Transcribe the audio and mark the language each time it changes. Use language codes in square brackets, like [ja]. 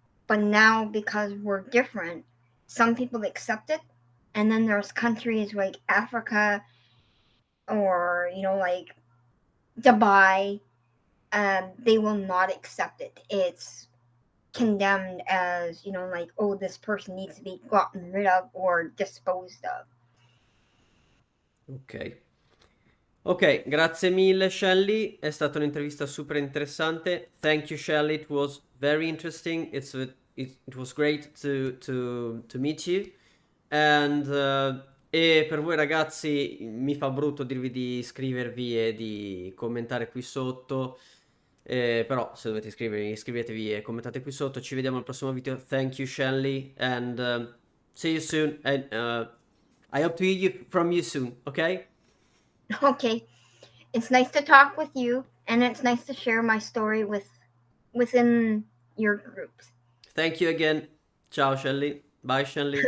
[en] But now, because we're different, some people accept it, and then there's countries like Africa or, like Dubai, they will not accept it. It's condemned as, like, oh, this person needs to be gotten rid of or disposed of. Ok. [it] Ok, grazie mille Shelly, è stata un'intervista super interessante. [en] Thank you Shelly, it was very interesting. It was great to meet you. [it] And, e per voi ragazzi mi fa brutto dirvi di iscrivervi e di commentare qui sotto. Però se dovete iscrivervi, iscrivetevi e commentate qui sotto. Ci vediamo al prossimo video. [en] Thank you Shelly and see you soon. And I hope to hear you from you soon, ok? Okay, it's nice to talk with you, and it's nice to share my story with within your groups. Thank you again. Ciao, Shelly. Bye, Shelly.